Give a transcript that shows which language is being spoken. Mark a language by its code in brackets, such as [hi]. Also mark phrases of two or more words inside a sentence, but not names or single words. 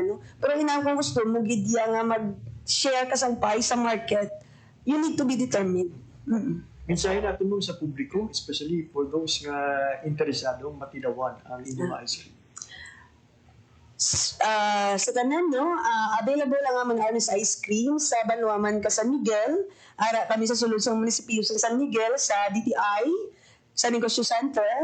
[hil] Pero hinang kung gusto mo gidya nga share ka sa pie sa market, [en] you need to be determined. [hil] Mensahe natin mo sa publiko, [en] especially for those [hil] nga interesadong matilawan ang inyong [en] ice cream. [hil] Sa tanan, no, available ang among Arnis Ice Cream sa Banwaman, ka San Miguel. Ara kami sa sulod sa munisipyo sa San Miguel, sa DTI, sa Negosyo Center.